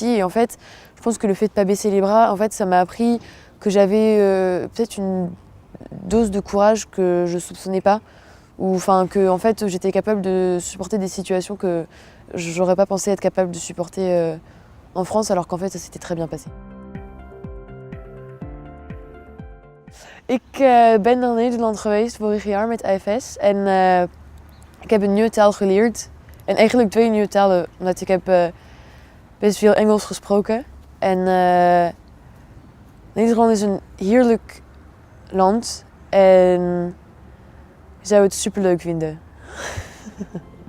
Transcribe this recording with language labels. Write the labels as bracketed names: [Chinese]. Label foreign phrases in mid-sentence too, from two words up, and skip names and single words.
[French] Et en fait, je pense que le fait de pas baisser les bras, en fait, ça m'a appris que j'avais peut-être une dose de courage que je soupçonnais pas, ou que en fait, j'étais capable de supporter des situations que j'aurais pas pensé être capable de supporter en France, alors qu'en fait, ça s'était très bien passé. [Dutch] Ik ben naar Nederland geweest vorig jaar met IFS en ik heb een nieuwe taal geleerd. En eigenlijk 2 nieuwe talen, omdat ik heb best veel Engels gesproken. En Nederland is een heerlijk land en ik zou het superleuk vinden.